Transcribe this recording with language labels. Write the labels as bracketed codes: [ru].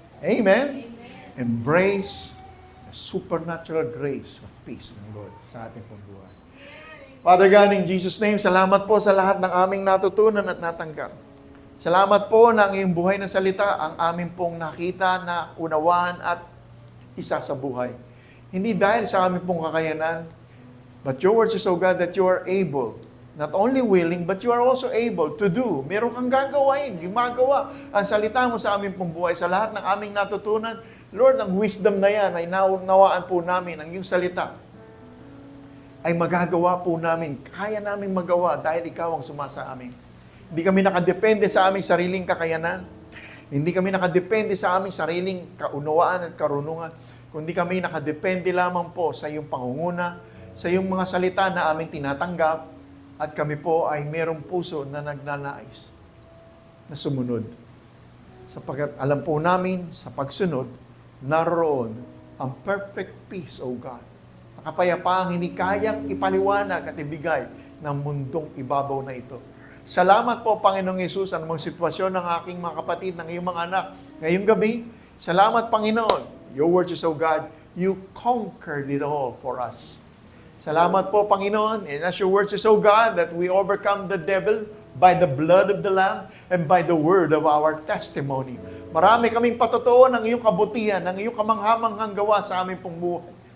[en] Amen? Embrace the supernatural grace of peace [tl] ng Lord sa ating pong buhay. [en] Father God, in Jesus' name, [tl] salamat po sa lahat ng aming natutunan at natanggap. Salamat po na ang iyong buhay na salita ang amin pong nakita na unawaan at isa sa buhay. Hindi dahil sa amin pong kakayanan, [en] but your word is so God that you are able, not only willing, but you are also able to do. [tl] Meron kang gagawain, gumagawa ang salita mo sa amin pong buhay. Sa lahat ng aming natutunan, Lord, ang wisdom na yan ay nawaan po namin, ang iyong salita ay magagawa po namin. Kaya namin magawa dahil ikaw ang sumasa amin. Hindi kami nakadepende sa aming sariling kakayanan. Hindi kami nakadepende sa aming sariling kaunawaan at karunungan. Kundi kami nakadepende lamang po sa iyong pangunguna, sa iyong mga salita na aming tinatanggap, at kami po ay mayroong puso na nagnanais na sumunod. Sapagkat alam po namin sa pagsunod, naroon ang [en] perfect peace, O God. [tl] Ang kapayapaang hindi kayang ipaliwanag at ibigay ng mundong ibabaw na ito. Salamat po, Panginoong Yesus, ang mga sitwasyon ng aking mga kapatid, ng iyong mga anak. Ngayong gabi, salamat, Panginoon. [en] Your word is, O God, you conquered it all for us. [tl] Salamat po, Panginoon. [en] And as your word is, O God, that we overcome the devil by the blood of the Lamb and by the word of our testimony. [tl] Marami kaming patotoo ng iyong kabutihan, ng iyong kamanghamanghang gawa sa aming pong buhay.